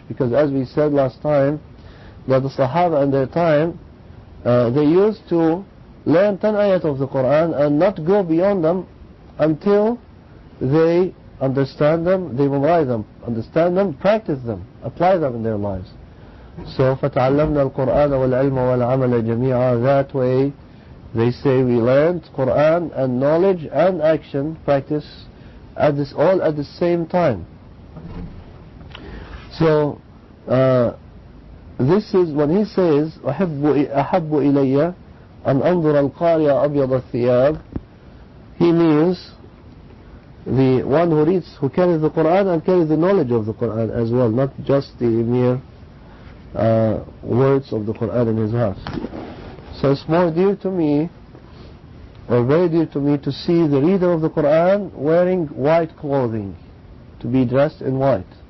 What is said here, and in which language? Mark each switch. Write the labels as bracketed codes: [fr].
[en] Because as we said last time, that the Sahaba in their time, they used to learn 10 ayat of the Qur'an and not go beyond them until they understand them, they memorize them, understand them, practice them, apply them in their lives. [ar] So فَتَعَلَّمْنَا الْقُرْآنَ وَالْعِلْمَ وَالْعَمَلَ جَمِيعًا. [en] That way, they say we learned Qur'an and knowledge and action, practice, all at the same time. So this is when he says [ar] أحب إلي أن أنظر القارئ أبيض الثياب. [en] He means the one who reads, who carries the Qur'an and carries the knowledge of the Qur'an as well, not just the mere words of the Qur'an in his heart. So it's more dear to me, or very dear to me, to see the reader of the Qur'an wearing white clothing, to be dressed in white.